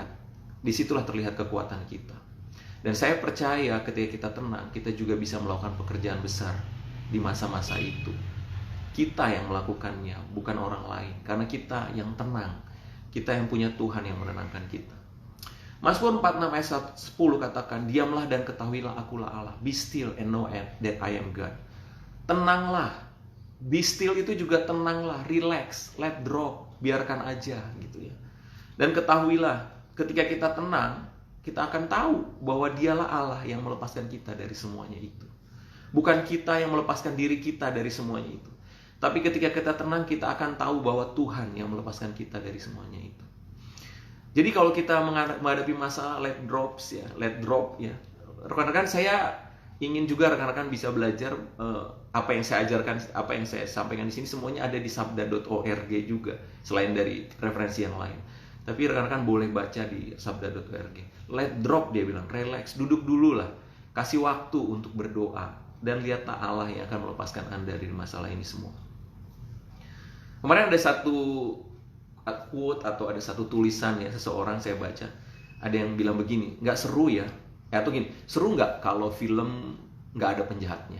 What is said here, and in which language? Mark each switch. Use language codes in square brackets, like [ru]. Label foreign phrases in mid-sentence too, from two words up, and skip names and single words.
[id] Disitulah terlihat kekuatan kita. Dan saya percaya ketika kita tenang, kita juga bisa melakukan pekerjaan besar di masa-masa itu. Kita yang melakukannya, bukan orang lain. Karena kita yang tenang. Kita yang punya Tuhan yang menenangkan kita. Mazmur 46 ayat 10 katakan, diamlah dan ketahuilah akulah Allah. [en] Be still and know that I am God. [id] Tenanglah. [en] Be still [id] itu juga tenanglah, [en] relax, let drop, [id] biarkan aja gitu ya. Dan ketahuilah, ketika kita tenang, kita akan tahu bahwa dialah Allah yang melepaskan kita dari semuanya itu. Bukan kita yang melepaskan diri kita dari semuanya itu. Tapi ketika kita tenang, kita akan tahu bahwa Tuhan yang melepaskan kita dari semuanya itu. Jadi kalau kita menghadapi masalah [en] let drop [id] ya. Rekan-rekan, saya ingin juga rekan-rekan bisa belajar apa yang saya ajarkan, apa yang saya sampaikan di sini semuanya ada di sabda.org juga, selain dari referensi yang lain. Tapi rekan-rekan boleh baca di sabda.org. [en] Let drop, [id] dia bilang, relax, duduk dulu lah. Kasih waktu untuk berdoa dan lihatlah Allah yang akan melepaskan Anda dari masalah ini semua. Kemarin ada satu quote atau ada satu tulisan ya seseorang saya baca, ada yang bilang begini, nggak seru ya, atau gini, seru nggak kalau film nggak ada penjahatnya?